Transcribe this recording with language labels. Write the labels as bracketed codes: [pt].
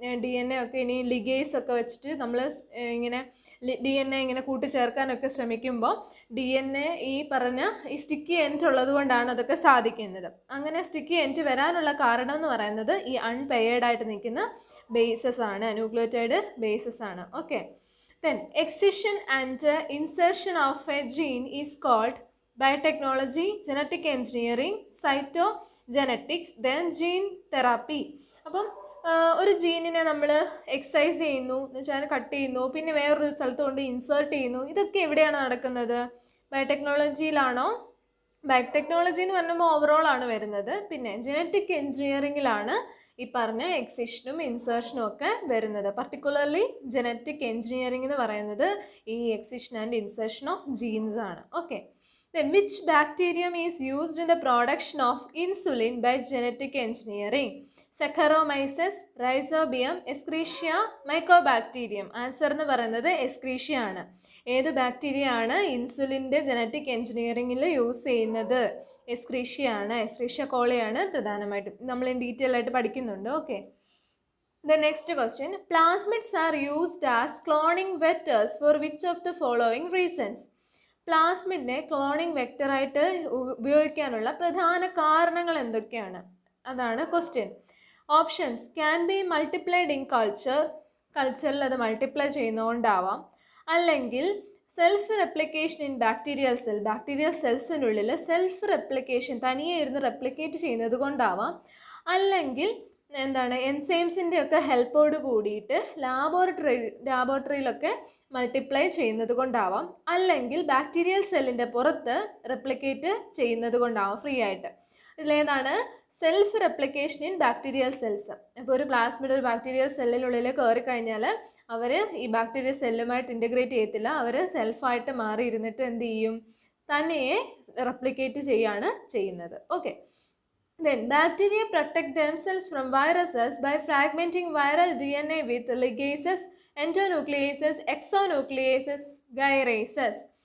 [ml] DNA ഒക്കെ ഇനി ligase ഒക്കെ വെച്ചിട്ട് നമ്മൾ ഇങ്ങനെ DNA ഇങ്ങനെ കൂട്ടിച്ചേർക്കാനൊക്കെ ശ്രമിക്കുമ്പോൾ DNA ഈ പറഞ്ഞ ഈ സ്റ്റിക്കി എൻഡ് ഉള്ളത് കൊണ്ടാണ് അതൊക്കെ സാധിക്കുന്നത്. അങ്ങനെ സ്റ്റിക്കി എൻഡ് വരാനുള്ള കാരണം എന്ന് പറയുന്നത് ഈ അൺപെയർഡായിട്ട് നിൽക്കുന്ന ബേസസ് ആണ്, ന്യൂക്ലിയോടൈഡ് ബേസസ് ആണ്. [en] Okay, then excision and insertion of a gene is called biotechnology, genetic engineering, cytogenetics, then gene therapy. [ml] അപ്പം ഒരു ജീനിനെ നമ്മൾ എക്സൈസ് ചെയ്യുന്നു എന്ന് വെച്ചാൽ കട്ട് ചെയ്യുന്നു, പിന്നെ വേറൊരു സ്ഥലത്ത് കൊണ്ട് ഇൻസേർട്ട് ചെയ്യുന്നു. ഇതൊക്കെ എവിടെയാണ് നടക്കുന്നത്? ബയോടെക്നോളജിയിലാണോ? ബയോടെക്നോളജി എന്ന് പറയുമ്പോൾ ഓവറോൾ ആണ് വരുന്നത്. പിന്നെ ജനറ്റിക് എൻജിനീയറിങ്ങിലാണ് ഈ പറഞ്ഞ എക്സിഷനും ഇൻസേർഷനും ഒക്കെ വരുന്നത്. പർട്ടിക്കുലർലി ജനറ്റിക് എൻജിനീയറിംഗ് എന്ന് പറയുന്നത് ഈ excision and insertion of genes ആണ്. [en] Okay, then which bacterium is used in the production of insulin by genetic engineering? Saccharomyces, Rhizobium, Escherichia, Mycobacterium. [ml] Answer എന്ന് പറയുന്നത് എസ്ക്രീഷ്യ ആണ്. ഏത് ബാക്ടീരിയ ആണ് ഇൻസുലിൻ്റെ ജനറ്റിക് എൻജിനീയറിംഗിൽ യൂസ് ചെയ്യുന്നത്? എസ്ക്രീഷ്യ ആണ്. എസ്ക്രീഷ്യ കോളിയാണ് പ്രധാനമായിട്ടും. നമ്മൾ ഡീറ്റെയിൽ ആയിട്ട് പഠിക്കുന്നുണ്ട്. [en] Okay, the next question, plasmids are used as cloning vectors for which of the following reasons? [ml] പ്ലാസ്മിഡിനെ cloning വെക്ടറായിട്ട് ഉപയോഗിക്കാനുള്ള പ്രധാന കാരണങ്ങൾ എന്തൊക്കെയാണ്? അതാണ് question. Options: [en] can be multiplied in [ml] കൾച്ചറിൽ അത് മൾട്ടിപ്ലൈ ചെയ്യുന്നതുകൊണ്ടാവാം, അല്ലെങ്കിൽ self replication in bacterial സെൽസിനുള്ളിൽ self replication തനിയെ ഇരുന്ന് റെപ്ലിക്കേറ്റ് ചെയ്യുന്നത് കൊണ്ടാവാം, അല്ലെങ്കിൽ എന്താണ് എൻസൈംസിൻ്റെ ഒക്കെ ഹെൽപ്പോട് കൂടിയിട്ട് ലാബോറട്ടറിയിലൊക്കെ മൾട്ടിപ്ലൈ ചെയ്യുന്നത് കൊണ്ടാവാം, അല്ലെങ്കിൽ ബാക്ടീരിയൽ സെല്ലിൻ്റെ പുറത്ത് റെപ്ലിക്കേറ്റ് ചെയ്യുന്നത് കൊണ്ടാവാം ഫ്രീ ആയിട്ട്. ഇതിലേതാണ് self replication in bacterial cells? അപ്പോൾ ഒരു പ്ലാസ്മിഡ് ഒരു ബാക്ടീരിയൽ സെല്ലിനുള്ളിൽ കയറി കഴിഞ്ഞാൽ അവർ ഈ ബാക്ടീരിയൽ സെല്ലുമായിട്ട് ഇൻ്റഗ്രേറ്റ് ചെയ്യത്തില്ല. അവർ സെൽഫായിട്ട് മാറിയിരുന്നിട്ട് എന്ത് ചെയ്യും? തന്നെയെ റെപ്ലിക്കേറ്റ് ചെയ്യാണ് ചെയ്യുന്നത്. [en] Okay, then bacteria protect themselves from viruses by fragmenting viral DNA with ligases, endonucleases, exonucleases, gyrases.